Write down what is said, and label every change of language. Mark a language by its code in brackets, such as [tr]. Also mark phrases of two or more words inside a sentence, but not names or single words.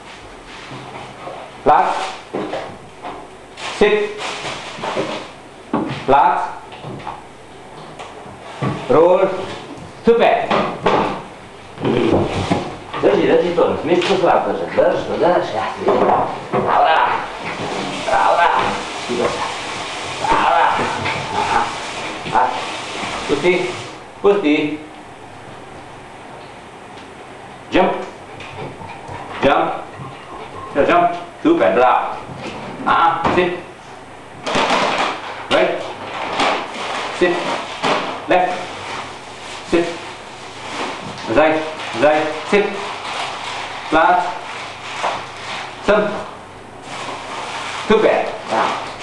[nl] last, sip, Plaats. [en] Roll. Super. [hr] Drži to, ne smiješ to slabo držati. Drži to, drži. Dobra. Dobra. Super. Dobra. Aha. Pusti. Pusti. [en] Jump. Jump. Jump. Super, bravo. Sit. Right. Sit. Left. Sit. Right. Right. Sit. Plaats. Sum. Super. Bravo.